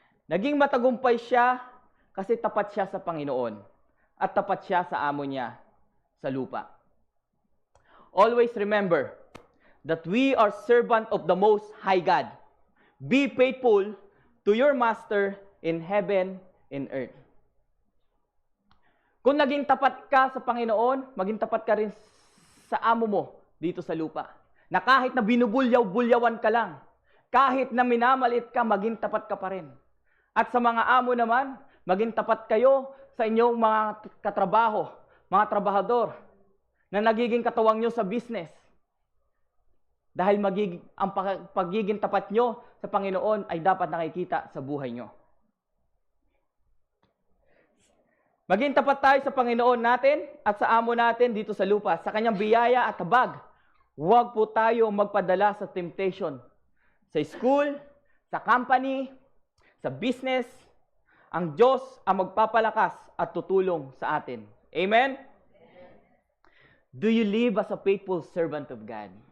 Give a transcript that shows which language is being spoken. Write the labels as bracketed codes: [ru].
[tl] Naging matagumpay siya kasi tapat siya sa Panginoon at tapat siya sa amo niya sa lupa. [en] Always remember that we are servant of the Most High God. Be faithful to your Master in heaven and earth. [tl] Kung naging tapat ka sa Panginoon, maging tapat ka rin sa amo mo dito sa lupa. Na kahit na binubulyaw-bulyawan ka lang, kahit na minamalit ka, maging tapat ka pa rin. At sa mga amo naman, maging tapat kayo sa inyong mga katrabaho, mga trabahador, na nagiging katuwang nyo sa business. Dahil ang pagiging tapat nyo sa Panginoon ay dapat nakikita sa buhay nyo. Maging tapat tayo sa Panginoon natin at sa amo natin dito sa lupa, sa kanyang biyaya at habag. Huwag po tayo magpadala sa temptation. Sa school, sa company, sa business, ang Diyos ang magpapalakas at tutulong sa atin. Amen? [en] Do you live as a faithful servant of God?